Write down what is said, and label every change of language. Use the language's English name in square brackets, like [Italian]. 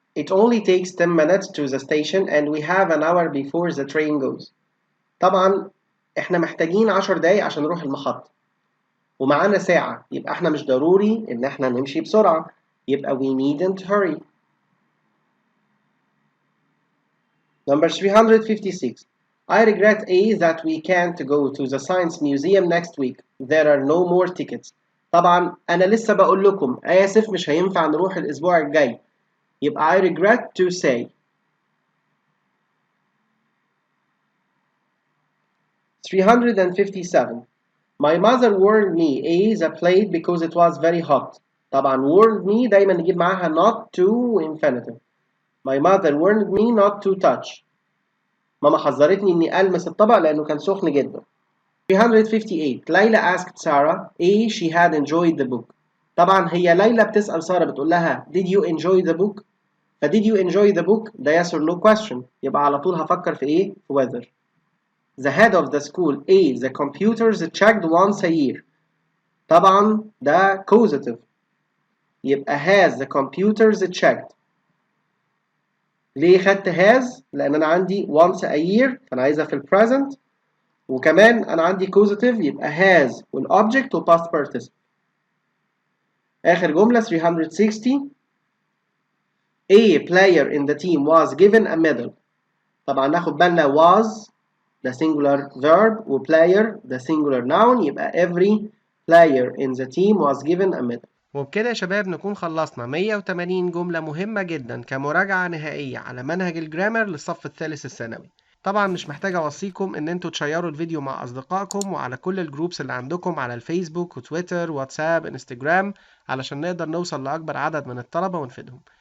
[English] It only takes 10 minutes to the station and we have an hour before the train goes. [Arabic] طبعا احنا محتاجين 10 دقايق عشان نروح المحطة ومعانا ساعة، يبقى احنا مش ضروري ان احنا نمشي بسرعة، يبقى [English] we needn't hurry. Number 356 I regret that we can't go to the science museum next week. There are no more tickets. [Arabic] طبعا انا لسه بقول لكم آسف مش هينفع نروح الاسبوع الجاي، يبقى [English] I regret to say. 357 My mother warned me the plate because it was very hot. [Arabic] طبعا [English] warned me [Arabic] دايما نجيب معاها [English] not to infinitive. My mother warned me not to touch. [Arabic] ماما حذرتني اني المس الطبق لانه كان سخن جدا. [English] 358 Layla asked Sarah she had enjoyed the book. [Arabic] طبعا هي ليلى بتسأل سارة بتقول لها [English] did you enjoy the book؟ [Arabic] ف did you enjoy the book ده [English] yes or no question، [Arabic] يبقى على طول هفكر في ايه؟ في whether. [English] The head of the school the computers checked once a year. [Arabic] طبعا ده causative، يبقى [English] has the computers checked. [Arabic] ليه خدت has؟ لأن أنا عندي once a year فأنا عايزها في present، وكمان أنا عندي causative يبقى has والobject و past participle. آخر جملة [English] 360 A player in the team was given a medal. [Arabic] طبعا ناخد بالنا [English] was the singular verb و player the singular noun، يبقى every player in the team was given a medal. [Arabic] وبكده يا شباب نكون خلصنا 180 جملة مهمة جدا كمراجعة نهائية على منهج الجرامر للصف الثالث الثانوي. طبعا مش محتاج اوصيكم ان انتوا تشيروا الفيديو مع اصدقائكم وعلى كل الجروبس اللي عندكم على الفيسبوك وتويتر واتساب انستجرام علشان نقدر نوصل لاكبر عدد من الطلبة ونفيدهم.